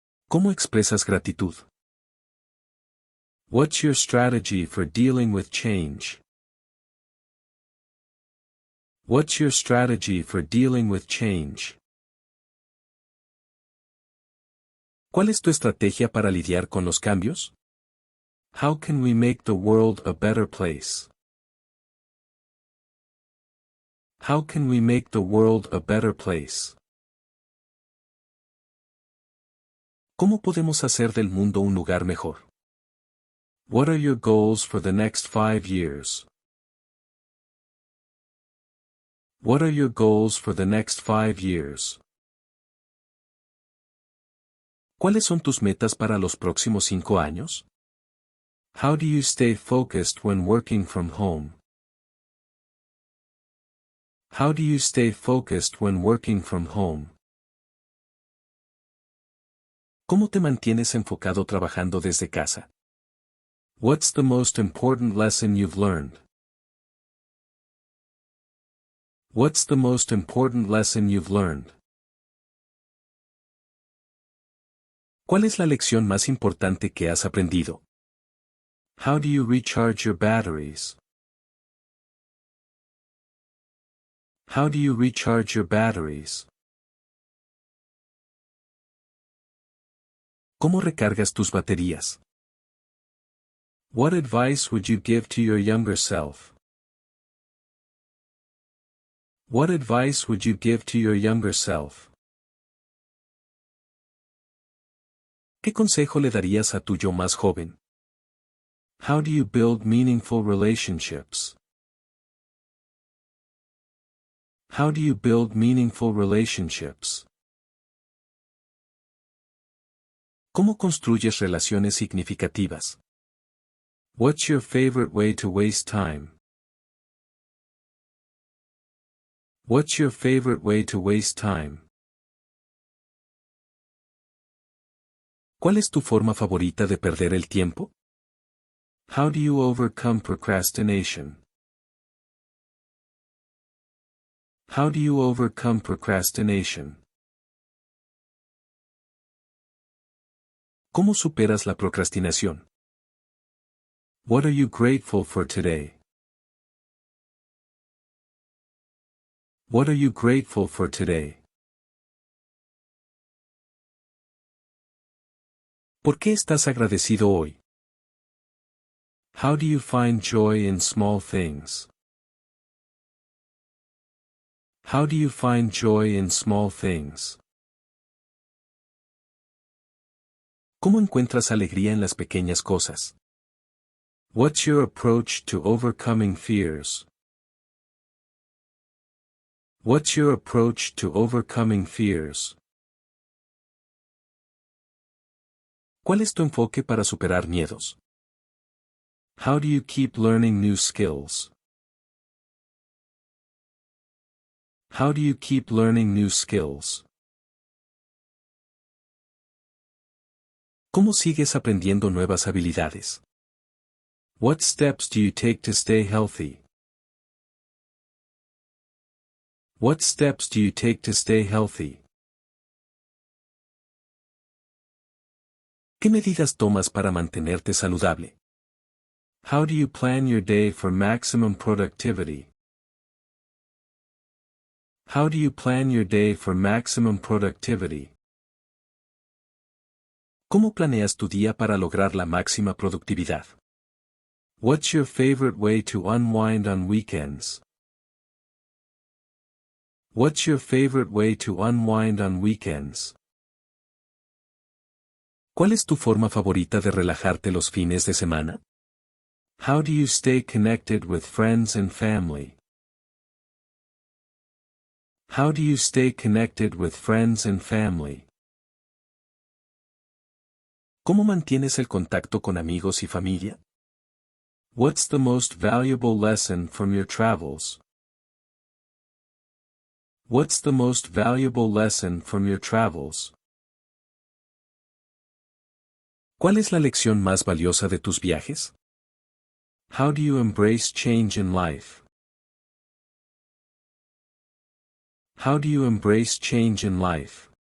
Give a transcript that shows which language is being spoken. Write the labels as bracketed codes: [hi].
[es] ¿Cómo expresas gratitud? [en] What's your strategy for dealing with change? What's your strategy for dealing with change? [es] ¿Cuál es tu estrategia para lidiar con los cambios? [en] How can we make the world a better place? How can we make the world a better place? [es] ¿Cómo podemos hacer del mundo un lugar mejor? [en] What are your goals for the next 5 years? What are your goals for the next 5 years? [es] ¿Cuáles son tus metas para los próximos 5 años? [en] How do you stay focused when working from home? How do you stay focused when working from home? [es] ¿Cómo te mantienes enfocado trabajando desde casa? [en] What's the most important lesson you've learned? What's the most important lesson you've learned? [es] ¿Cuál es la lección más importante que has aprendido? [en] How do you recharge your batteries? How do you recharge your batteries? [es] ¿Cómo recargas tus baterías? [en] What advice would you give to your younger self? What advice would you give to your younger self? [es] ¿Qué consejo le darías a tu yo más joven? [en] How do you build meaningful relationships? How do you build meaningful relationships? [es] ¿Cómo construyes relaciones significativas? [en] What's your favorite way to waste time? What's your favorite way to waste time? [es] ¿Cuál es tu forma favorita de perder el tiempo? [en] How do you overcome procrastination? How do you overcome procrastination? [es] ¿Cómo superas la procrastinación? [en] What are you grateful for today? What are you grateful for today? [es] ¿Por qué estás agradecido hoy? [en] How do you find joy in small things? How do you find joy in small things? [es] ¿Cómo encuentras alegría en las pequeñas cosas? [en] What's your approach to overcoming fears? What's your approach to overcoming fears? [es] ¿Cuál es tu enfoque para superar miedos? [en] How do you keep learning new skills? How do you keep learning new skills? [es] ¿Cómo sigues aprendiendo nuevas habilidades? [en] What steps do you take to stay healthy? What steps do you take to stay healthy? [es] ¿Qué medidas tomas para mantenerte saludable? [en] How do you plan your day for maximum productivity? How do you plan your day for maximum productivity? [es] ¿Cómo planeas tu día para lograr la máxima productividad? [en] What's your favorite way to unwind on weekends? What's your favorite way to unwind on weekends? [es] ¿Cuál es tu forma favorita de relajarte los fines de semana? [en] How do you stay connected with friends and family? How do you stay connected with friends and family? [es] ¿Cómo mantienes el contacto con amigos y familia? [en] What's the most valuable lesson from your travels? What's the most valuable lesson from your travels? [es] ¿Cuál es la lección más valiosa de tus viajes? [en] How do you embrace change in life? How do you embrace change in life?